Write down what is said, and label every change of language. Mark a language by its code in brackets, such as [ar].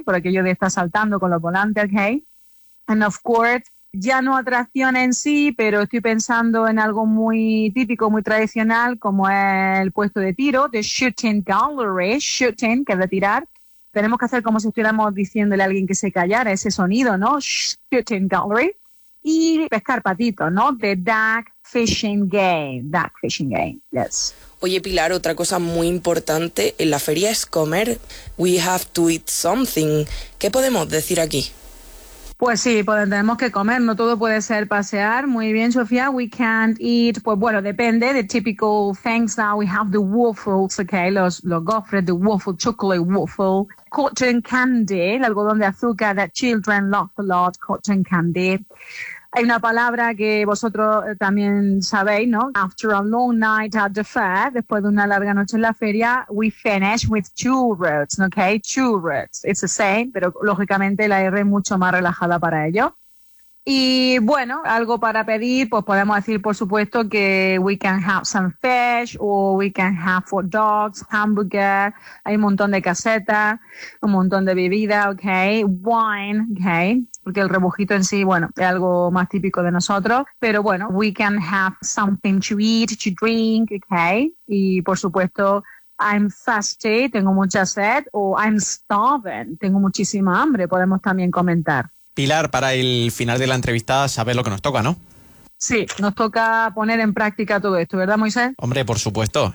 [es] Por aquello de estar saltando con los volantes, ¿ok? [en] And of course, [es] ya no atracción en sí, pero estoy pensando en algo muy típico, muy tradicional, como el puesto de tiro, [en] the shooting gallery, [es] shooting, que es de tirar. Tenemos que hacer como si estuviéramos diciéndole a alguien que se callara, ese sonido, ¿no? [en] Shooting gallery. [es] Y pescar patitos, ¿no? [en] The duck fishing game, yes. [es] Oye, Pilar, otra cosa muy importante en la feria es comer. [en] We have to eat something. [es] ¿Qué podemos decir aquí? Pues sí, pues tenemos que comer, no todo puede ser pasear. Muy bien, Sofía, [en] we can't eat, pues bueno, depende, the typical things that we have, the waffles, okay, [es] los gofres, [en] the waffle, chocolate waffle, cotton candy, [es] el algodón de azúcar [en] that children love a lot, cotton candy. [es] Hay una palabra que vosotros también sabéis, ¿no? [en] After a long night at the fair, [es] después de una larga noche en la feria, [en] we finish with churros, ¿ok? Churros. It's the same, [es] pero lógicamente la R es mucho más relajada para ello. Y bueno, algo para pedir, pues podemos decir, por supuesto, que [en] we can have some fish or we can have hot dogs, hamburger. [es] Hay un montón de casetas, un montón de bebida, ¿ok? Wine, ¿ok? Porque el rebujito en sí, bueno, es algo más típico de nosotros. Pero bueno, [en] we can have something to eat, to drink, okay? [es] Y por supuesto, [en] I'm thirsty, [es] tengo mucha sed, o [en] I'm starving, [es] tengo muchísima hambre, podemos también comentar. Pilar, para el final de la entrevista, sabes lo que nos toca, ¿no? Sí, nos toca poner en práctica todo esto, ¿verdad, Moisés? Hombre, por supuesto.